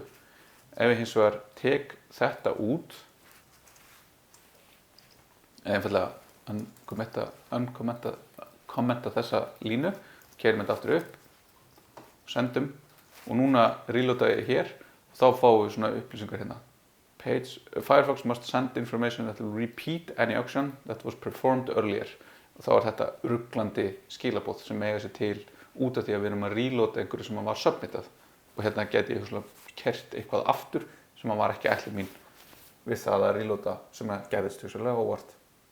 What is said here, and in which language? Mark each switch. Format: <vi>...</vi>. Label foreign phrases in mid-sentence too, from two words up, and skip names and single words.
<is>Ef ég hins vegar tek þetta út, eða einfaldlega uncommenta kommenta þessa línu, keyrum þetta aftur upp, sendum og núna reloada ég hér og þá fáum við svona upplýsingar hérna.</is> <en>Firefox must send information that will repeat any action that was performed earlier.</en> <is>Og þá þetta ruglandi skilaboð sem eiga sér til út af því að við erum að reloada einhverju sem var submitað. Og hérna geti ég kert eitthvað aftur sem var ekki ætlun mín við það að reloada sem gerðist hugsanlega óvart.</is>